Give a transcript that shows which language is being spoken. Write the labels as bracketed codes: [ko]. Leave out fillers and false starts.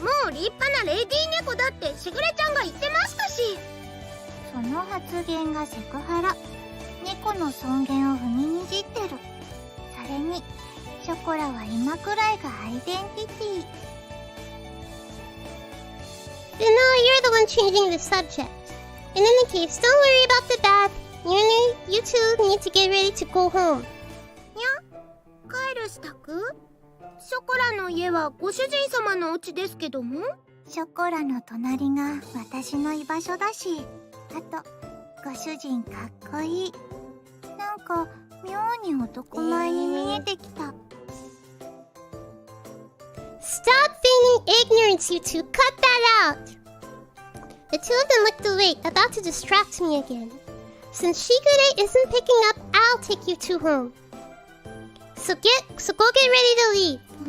[ja] 立派なレディー猫だってしぐれちゃんが言ってましたし。その発言がセクハラ。猫の尊厳を踏みにじってる。それにショコラは今くらいがアイデンティティ。 [en] But now you're the one changing the subject. In any case, don't worry about the bath. You two need to get ready to go home. [ja] にゃ？帰る支度？ショコラの家はご主人様のお家ですけども？ショコラの隣が私の居場所だし、あとご主人かっこいい。なんか妙に男前に見えてきた。 [en] Stop feigning ignorance, you two. Cut that out. The two of them looked away, about to distract me again. Since Shigure isn't picking up, I'll take you two home. So go get ready to leave.